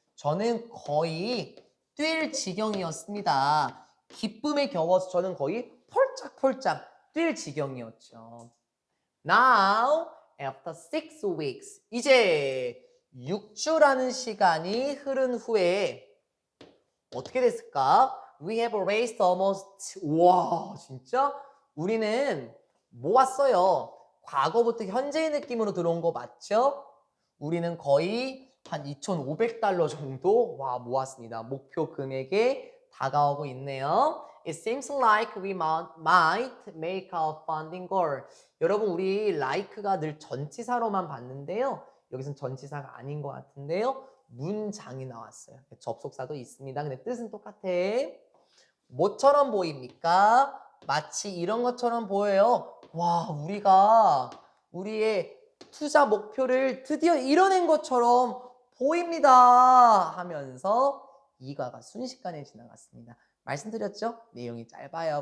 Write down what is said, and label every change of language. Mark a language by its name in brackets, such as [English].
[Korean] 저는 거의 뛸 지경이었습니다. 기쁨에 겨워서 저는 거의 폴짝폴짝 뛸 지경이었죠. [English] Now, after 6 weeks, [Korean] 이제 6주라는 시간이 흐른 후에 어떻게 됐을까? [English] We have raised almost, [Korean] 와, 진짜? 우리는 모았어요. 과거부터 현재의 느낌으로 들어온 거 맞죠? 우리는 거의 한 2,500달러 정도 모았습니다. 목표 금액에 다가오고 있네요. [English] It seems like we might make our funding goal. [Korean] 여러분, 우리 like가 늘 전치사로만 봤는데요. 여기서는 전치사가 아닌 것 같은데요. 문장이 나왔어요. 접속사도 있습니다. 근데 뜻은 똑같아. 뭐처럼 보입니까? 마치 이런 것처럼 보여요. 와, 우리가 우리의 투자 목표를 드디어 이뤄낸 것처럼 보입니다 하면서 2과가 순식간에 지나갔습니다. 말씀드렸죠? 내용이 짧아요.